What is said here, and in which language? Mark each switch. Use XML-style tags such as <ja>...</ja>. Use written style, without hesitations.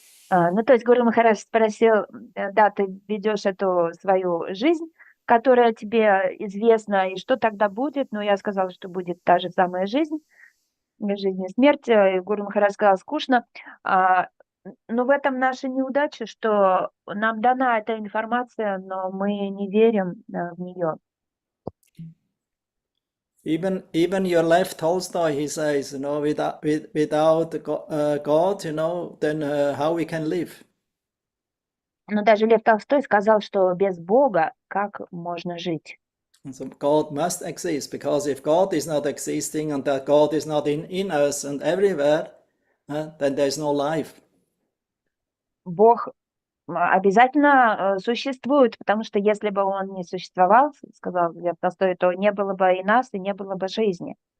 <ru>Ну, то есть Гуру Махарадж спросил, да, ты ведешь эту свою жизнь, которая тебе известна, и что тогда будет? Ну, я сказала, что будет та же самая жизнь и смерть. И Гуру Махарадж сказал: скучно. Но в этом наша неудача, что нам дана эта информация, но мы не верим в нее.</ru> <en>Even your Lev Tolstoy, he says, without God, then how we can live?</en> <ru>Но даже Лев Толстой сказал, что без Бога как можно жить?</ru> <en>So God must exist, because if God is not existing and that God is not in us and everywhere, then there's no life.</en> <ru>Бог обязательно существует, потому что если бы он не существовал, сказал Лев Толстой, то не было бы и нас, и не было бы жизни.</ru>